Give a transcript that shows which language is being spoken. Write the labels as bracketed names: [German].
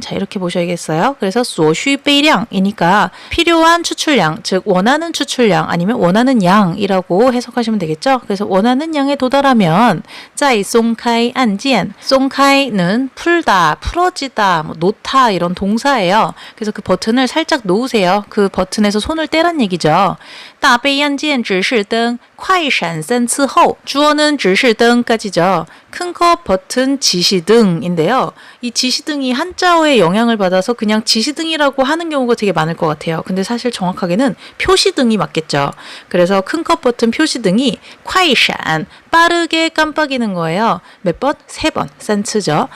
[Korean] 자, 이렇게 보셔야겠어요. 그래서 [Chinese] 所需杯量 [Korean] 이니까 필요한 추출량, 즉 원하는 추출량 아니면 원하는 양이라고 해석하시면 되겠죠. 그래서 원하는 양에 도달하면 [Chinese] 再松开按键. [Korean] 松开는 풀다, 풀어지다, 뭐 놓다 이런 동사예요. 그래서 그 버튼을 살짝 놓으세요. 그 버튼에서 손을 떼란 얘기죠. [Chinese] 大杯按键指示灯快闪3次后. [Korean] 주어는 指示灯까지죠. 큰 컵 버튼 지시등인데요. 이 지시등이 한자어의 영향을 받아서 그냥 지시등이라고 하는 경우가 되게 많을 것 같아요. 근데 사실 정확하게는 표시등이 맞겠죠. 그래서 큰 컵 버튼 표시등이 快闪 빠르게 깜빡이는 거예요. 몇 번? 3번. 3次죠.